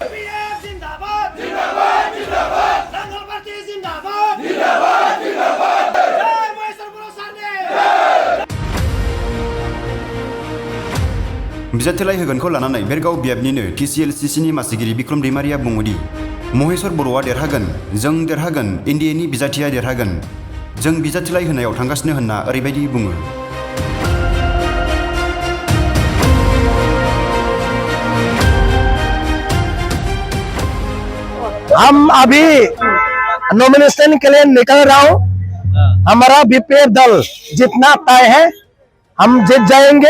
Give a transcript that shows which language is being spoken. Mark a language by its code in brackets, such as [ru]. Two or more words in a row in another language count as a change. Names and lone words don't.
[brx] बिजाथिलाइ होगोनखौ लानानै भेरगाव बियाबनिनो टीसीएलसीसीनि मासिगिरि बिक्रम दैमारिया बुङोदि महेश्वर बर'आ देरहागोन, जों देरहागोन, एनडीएनि बिजाथिया देरहागोन। जों बिजाथिलाइ होनायाव थांगासिनो होनना ओरैबायदि बुङो। [hi] हम अभी नॉमिनेशन के लिए निकल रहा हूँ। हमारा बीपीएफ दल जितना तय है, हम जीत जाएंगे।